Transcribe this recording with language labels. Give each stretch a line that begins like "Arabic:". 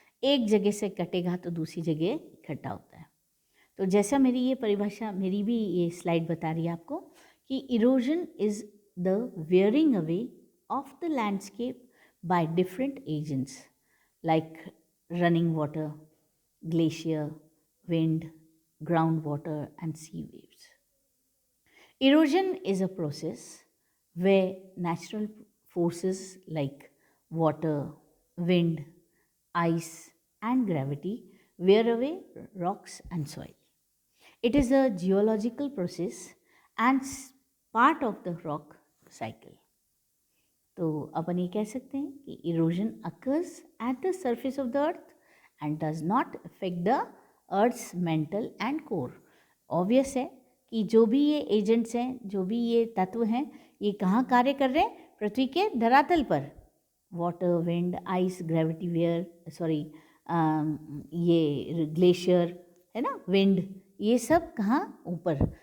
Hindi: एक जगह से कटेगा तो दूसरी जगह इकट्ठा होता है। तो जैसा मेरी ये परिभाषा, मेरी भी ये स्लाइड बता रही है आपको कि
English: Erosion is the wearing away of the landscape by different agents like running water, glacier, wind, groundwater, and sea waves. Erosion is a process where natural forces like water, wind, ice, and gravity wear away rocks and soil. It is a geological process and part of the rock cycle.
Hindi: तो अपन ये कह सकते हैं कि
English: Erosion occurs at the surface of the earth and does not affect the earth's mantle and core.
Hindi: Obvious है कि जो भी ये एजेंट्स हैं, जो भी ये तत्व हैं, ये कहाँ कार्य कर रहे हैं? पृथ्वी के धरातल पर। Water, wind, ice, gravity where, sorry ये ग्लेशियर है ना, विंड, ये सब कहाँ? ऊपर।